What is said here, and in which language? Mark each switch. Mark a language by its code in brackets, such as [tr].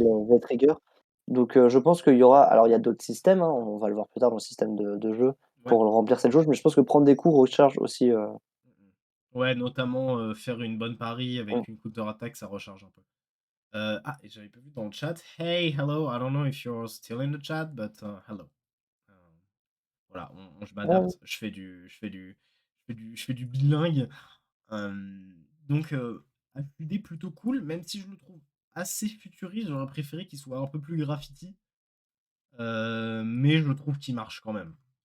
[fr] le V-trigger. Donc, je pense qu'il y aura alors il y a d'autres systèmes, hein, on va le voir plus tard dans le système de jeu Ouais. pour remplir cette jauge, mais je pense que prendre des coups recharge aussi, Mmh mh. Ouais, notamment, faire une bonne pari mmh. avec une counter-attaque, ça recharge un peu. Ah, et j'avais pas vu dans le chat. [en] Hey, hello, I don't know if you're still in the chat, but hello. [fr] Euh, voilà, je Ouais, m'adapte, je fais du bilingue. Donc, HUD plutôt cool, même si je le trouve assez futuriste, j'aurais préféré qu'il soit un peu plus graffiti, mais je trouve qu'il marche quand même.